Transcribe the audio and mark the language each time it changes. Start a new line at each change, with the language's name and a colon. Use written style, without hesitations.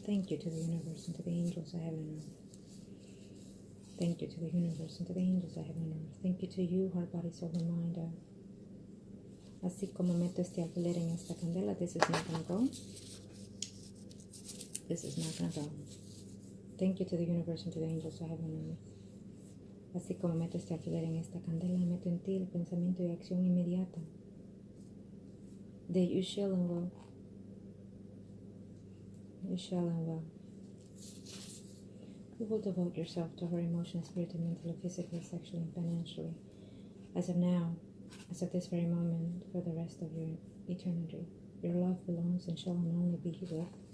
English: Thank you to the universe and to the angels of heaven and earth. Thank you to the universe and to the angels of heaven and earth. Thank you to you, heart, body, soul, and mind.
Spanish: Así como meto este alfiler en esta candela,
English: this is not going to go. This is not going to go. Thank you to the universe and to the angels of heaven and earth.
Spanish: Así como meto este alfiler en esta candela, meto en ti el pensamiento y acción inmediata de
English: you shall and will. You shall and will. You will devote yourself to her emotionally, spiritually, mentally, physically, sexually, and financially. As of now, as of this very moment, for the rest of your eternity, your love belongs and shall only be with.